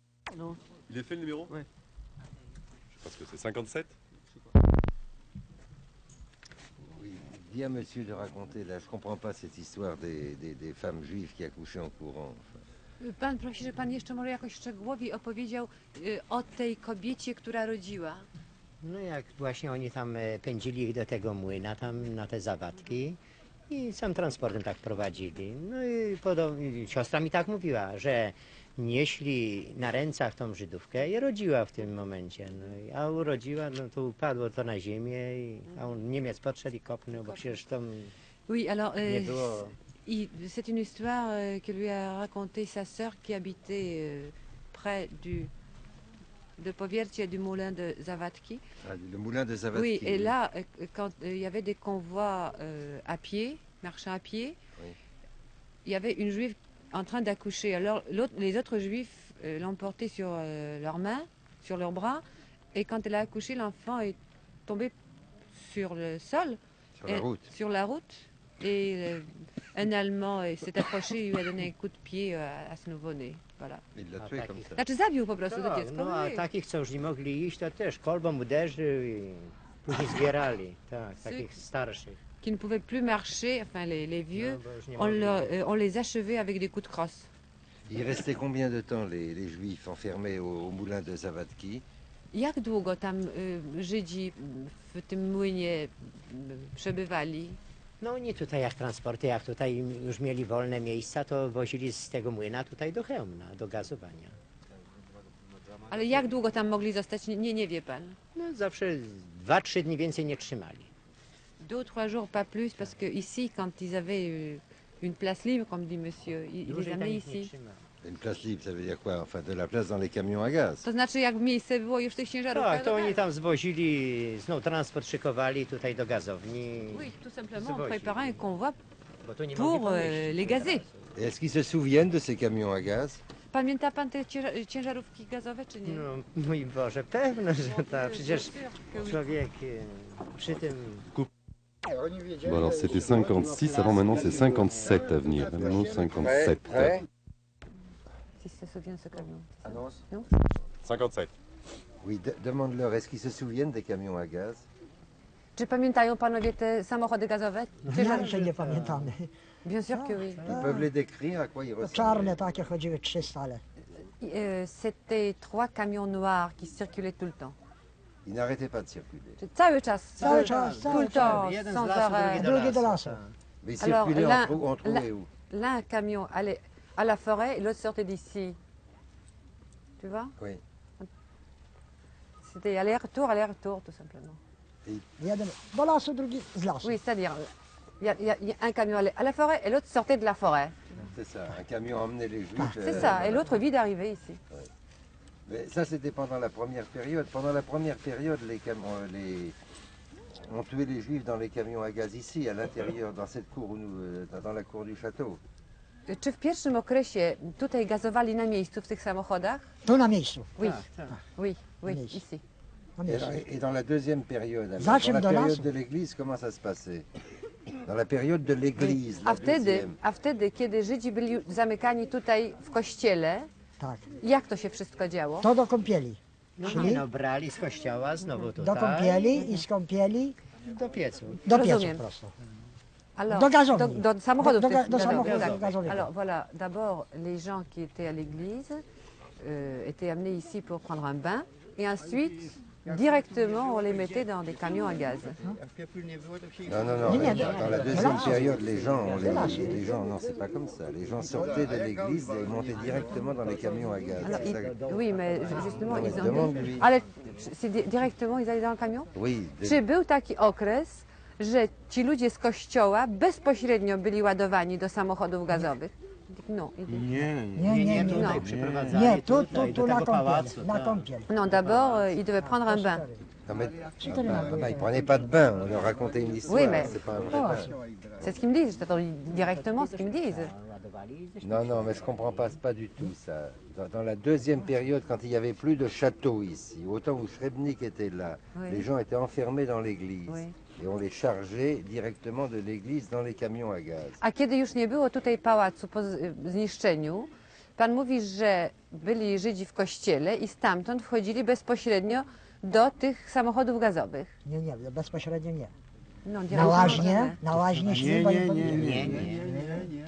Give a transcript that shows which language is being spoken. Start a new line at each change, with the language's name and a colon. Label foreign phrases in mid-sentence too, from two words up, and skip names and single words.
French: Non. Il est fait le numéro? Ouais. Je pense que c'est 57. Oui, dis à monsieur de raconter, là, je comprends pas cette histoire des femmes juives qui accouchaient en courant. Enfin.
Polish: Pan prosi, że pan jeszcze może jakoś szczegółowiej opowiedział o tej kobiecie, która rodziła. No jak właśnie oni tam pędzili ich do tego młyna, tam na te zawadki i sam transportem tak prowadzili. No i podobnie, siostra mi tak mówiła, że nieśli na rękach tą Żydówkę i rodziła w tym momencie. No, a urodziła, no to upadło to na ziemię, a on Niemiec podszedł i kopnął, bo przecież to
French: Oui, alors
Polish: nie było...
French: c'est une histoire que lui a racontée sa sœur qui habitait près de Powiercie du moulin de Zawadzki. Ah, le moulin de Zawadzki. Oui, et là, quand il y avait des convois à pied, marchant à pied, oui. Il y avait une juive en train d'accoucher. Alors les autres juifs l'emportaient sur leurs mains, sur leurs bras, et quand elle a accouché, l'enfant est tombé sur le sol, sur la route. Et un Allemand s'est approché et lui a donné un coup de pied à ce nouveau-né. Voilà. Il l'a tué comme ça.
Polish: Znaczy zabił po prostu to Tak, dziecko. no a takich, co już nie mogli iść, to też kolbą uderzył i później zbierali, tak, takich starszych.
French: Qui ne pouvaient plus marcher, enfin les vieux,
Polish: No, bo już nie mogli.
French: on les achevait avec des coups de crosse. Il restait combien de temps les juifs enfermés au moulin de Zawadzki?
Polish: Jak długo tam Żydzi w tym młynie przebywali? No oni tutaj jak transporty, jak tutaj już mieli wolne miejsca, to wozili z tego młyna tutaj do Chełmna, do gazowania. Ale jak długo tam mogli zostać, nie wie pan. No zawsze 2-3 dni więcej nie trzymali.
French: 2 ou 3 jours, pas plus, parce que ici, quand ils avaient une place libre, comme dit monsieur, ils les
Polish: Dłużej tam
French: amenaient
Polish: ich nie
French: ici.
Polish: trzymali.
French: Une place libre, ça veut dire quoi? Enfin, de la place dans les camions à gaz.
Polish: To znaczy, jak miejsce było już w tych ciężarówkach. Tak, to oni tam zwozili, znów transport szykowali tutaj do gazowni.
French: Oui, tout simplement, on
Polish: Zwozili.
French: préparait un convoi
Polish: Bo tu nie
French: pour
Polish: mogli pomieścić
French: les gazer. Et est-ce qu'ils se souviennent de ces camions à gaz?
Polish: Pamięta pan te ciężarówki gazowe, czy nie? No mój Boże, pewno, że tak. Przecież człowiek przy tym...
French: Bon alors c'était 56, avant maintenant c'est 57 à venir. Renault 57. Si se souvient ce camion. Annonce. 57. Oui, demande-leur, est-ce qu'ils se souviennent des camions à gaz?
Polish: Czy pamiętają panowie te samochody gazowe? Inaczej nie pamiętamy.
French: Bien sûr que oui. Ils peuvent les décrire, à quoi ils ressemblaient?
Polish: Czarne takie chodziły 300, ale
French: C'était 3 camions noirs qui circulaient tout le temps. Ils n'arrêtaient pas de circuler.
Polish: Czyli cały czas. Cały czas,
French: Tout
Polish: cały
French: le temps,
Polish: Jeden z
French: sans
Polish: lasu,
French: arrêt.
Polish: drugi do lasu.
French: Mais ils Alors, circulaient là- entre où et où? L'un camion allait à la forêt et l'autre sortait d'ici. Tu vois? Oui. C'était aller-retour, tout simplement.
Polish: Jeden do lasu, drugi z lasu.
French: Oui, c'est-à-dire, il y a un camion allait à la forêt et l'autre sortait de la forêt. C'est ça, un camion emmenait les juifs. C'est ça, et l'autre vit d'arriver ici. Mais ça, c'était pendant la première période. Pendant la première période, on tuait les juifs dans les camions à gaz ici, à l'intérieur, dans cette cour, où dans la cour du château.
Polish: Czy w pierwszym okresie tutaj gazowali na miejscu w tych samochodach? Tu na miejscu.
French: Oui,
Polish: Tak, tak.
French: oui, oui,
Polish: Miejscu.
French: ici.
Polish: Na
French: Et,
Polish: miejscu.
French: et dans la deuxième période, alors,
Polish: Zachem
French: dans la
Polish: de
French: période
Polish: lasu.
French: de l'église, comment ça se passait? Dans la période de l'église, la deuxième.
Polish: A wtedy, kiedy Żydzi byli zamykani tutaj w kościele, Tak. jak to się wszystko działo? To do kąpieli. No, Szli no brali z kościoła znowu tutaj. do kąpieli i z kąpieli Do piecu. do piecu Rozumiem. prosto.
French: Alors,
Polish: Do gazowni. do samochodów. Do tych samochodów gazowych. gazowych.
French: Alors voilà, d'abord, les gens qui étaient à l'église étaient amenés ici pour prendre un bain, et ensuite, directement, on les mettait dans des camions à gaz. Non, non, non, Non, mais non, dans la non, deuxième non. période, les gens, non, c'est pas comme ça. Les gens sortaient de l'église et montaient directement dans les camions à gaz. Alors, C'est ça que- oui, mais justement,
Polish: No,
French: ils ont... demande-lui. Ale directement, ils allaient dans le camion? Oui,
Polish: Czy był taki okres, że ci ludzie z kościoła bezpośrednio byli ładowani do samochodów gazowych? No. Nie, Nie, nie, tutaj nie. przyprowadzali. Nie, tutaj, tu do na tego pałacu. kąpieli. Na tak. kąpieli.
French: Non, d'abord, ils devaient prendre un bain. non, mais, ils prenaient pas de bain, on leur racontait une histoire, Oui, mais- c'est pas un vrai bain. C'est ce qu'ils me disent, j'attends directement ce qu'ils me disent.
Polish: Ładowali ze
French: Non, non, mais je comprends pas, c'est pas du tout ça. Dans la deuxième période, quand il n'y avait plus de château ici, au temps où Srebnik était là, Oui. les gens étaient enfermés dans l'église. Oui. Et on les chargeait directement de l'église dans les camions à gaz.
Polish: A kiedy już nie było tutaj pałacu po zniszczeniu, Pan mówi, że byli Żydzi w kościele i stamtąd wchodzili bezpośrednio do tych samochodów gazowych. Nie, bezpośrednio nie. No, Na łaźnie szli, bo nie powiedzieli. Nie.